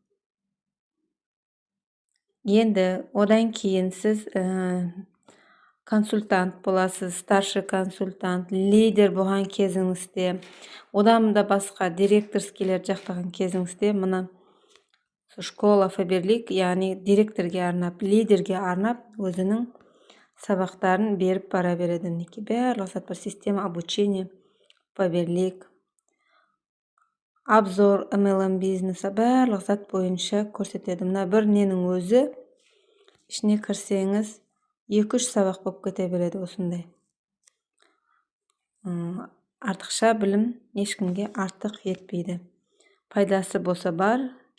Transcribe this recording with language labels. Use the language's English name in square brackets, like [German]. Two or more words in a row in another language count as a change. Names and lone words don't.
[Kazakh] Енді одан кейін сіз консультант боласыз, [Russian] старший консультант, [Kazakh] лидер болған кезіңізде, одан да басқа директорскийлер жақтаған кезіңізде мына школа Фаберлик, яғни директорге арнап, лидерге арнап өзінің сабақтарын беріп бара береді. Барлық зат бар. [Russian] Система обучения Фаберлик, [Kazakh] обзор MLM бизнесі, барлық зат бойынша көрсетеді. Мына бір ненің өзі ішіне кірсеңіз 2-3 сабақ болып кете береді осындай. Артықша білім ешкімге артық етпейді. Пайдасы болса бар,